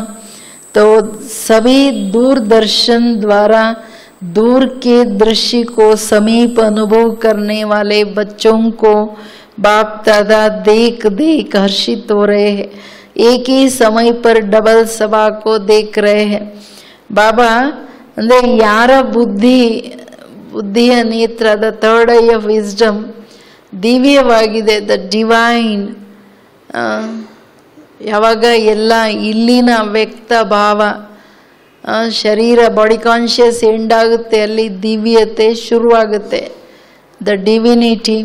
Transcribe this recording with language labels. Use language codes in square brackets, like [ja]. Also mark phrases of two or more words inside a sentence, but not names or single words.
[hi] तो सभी दूरदर्शन द्वारा दूर के दृश्य को समीप अनुभव करने वाले बच्चों को बाप दादा देख देख हर्षित हो रहे हैं. एक ही समय पर डबल सभा को देख रहे हैं. बाबा अंदर यार [kn] ಬುದ್ಧಿಯ ನೇತ್ರ, [en] the third eye of wisdom [kn] ದಿವ್ಯವಾಗಿದೆ, [en] the divine. [kn] ಯಾವಾಗ ಎಲ್ಲ ಇಲ್ಲಿನ ವ್ಯಕ್ತ ಭಾವ ಶರೀರ [en] body conscious [kn] ಎಂಡ್ ಆಗುತ್ತೆ, ಅಲ್ಲಿ ದಿವ್ಯತೆ ಶುರುವಾಗುತ್ತೆ, [en] the divinity.